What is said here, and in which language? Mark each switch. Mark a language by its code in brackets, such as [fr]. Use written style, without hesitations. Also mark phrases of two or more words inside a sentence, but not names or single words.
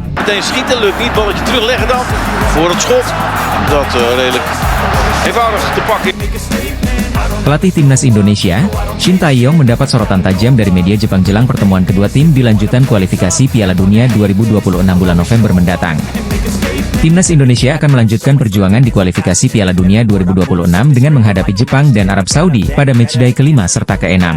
[nl] meteen schieten, lukt niet. Balletje terugleggen dan voor het schot. Dat redelijk eenvoudig te pakken. [id] Pelatih timnas Indonesia, Shin Tae-yong mendapat sorotan tajam dari media Jepang jelang pertemuan kedua tim di lanjutan kualifikasi Piala Dunia 2026 bulan November mendatang. Timnas Indonesia akan melanjutkan perjuangan di kualifikasi Piala Dunia 2026 dengan menghadapi Jepang dan Arab Saudi pada matchday kelima serta keenam.